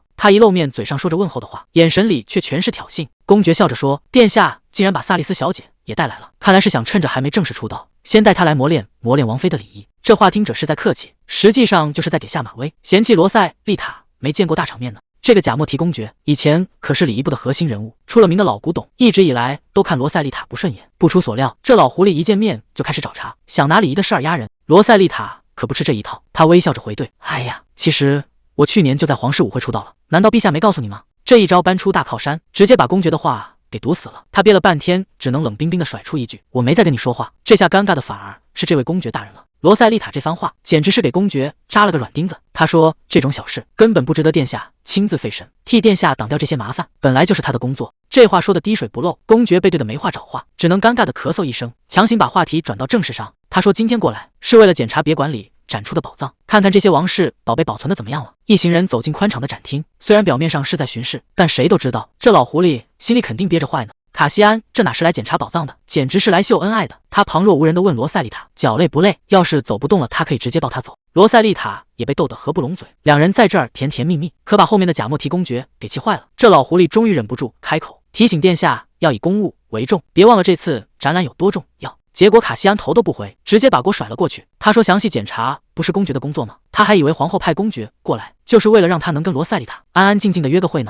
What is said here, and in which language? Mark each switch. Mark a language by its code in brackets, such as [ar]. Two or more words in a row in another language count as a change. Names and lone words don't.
[zh] 他一露面，嘴上說着問候的話，眼神裡卻全是挑釁。公爵笑着說：殿下竟然把薩麗絲小姐也帶來了，看來是想趁着還沒正式出道，先帶她來磨練王妃的禮儀。這話聽者是在客氣，實際上就是在給下馬威，嫌棄羅塞麗塔沒見過大場面呢。這個賈莫提公爵以前可是禮儀部的核心人物，出了名的老古董，一直以來都看羅塞麗塔不順眼。不出所料，這老狐狸一見面就開始找茬，想拿禮儀的事兒壓人。羅塞麗塔可不吃這一套，他微笑着回懟：哎呀，其實我去年就在皇室舞會出道了，難道陛下沒告訴你嗎？這一招搬出大靠山，直接把公爵的話給堵死了。他憋了半天，只能冷冰冰地甩出一句：我沒在跟你說話。這下尷尬的反而是這位公爵大人了。羅塞麗塔這番話簡直是給公爵扎了個軟釘子。他說這種小事根本不值得殿下親自費神，替殿下擋掉這些麻煩本來就是他的工作。這話說的滴水不漏，公爵被對的沒話找話，只能尷尬的咳嗽一聲，強行把話題轉到正事上。他說今天過來是為了檢查別館裡展出的寶藏，看看這些王室寶貝保存的怎麼樣了。一行人走進寬敞的展廳，雖然表面上是在巡視，但誰都知道這老狐狸心裡肯定憋着壞呢。卡西安這哪是來檢查寶藏的，簡直是來秀恩愛的。他旁若無人地問羅塞麗塔，腳累不累？要是走不動了，他可以直接抱她走。羅塞麗塔也被逗得合不攏嘴，兩人在這兒甜甜蜜蜜，可把後面的賈莫提公爵給氣壞了。這老狐狸終於忍不住開口提醒殿下要以公務為重，別忘了這次展覽有多重要。結果卡西安頭都不回，直接把鍋甩了過去。他說詳細檢查不是公爵的工作嗎？他還以為皇後派公爵過來就是為了讓他能跟羅塞麗塔安安靜靜的約個會呢。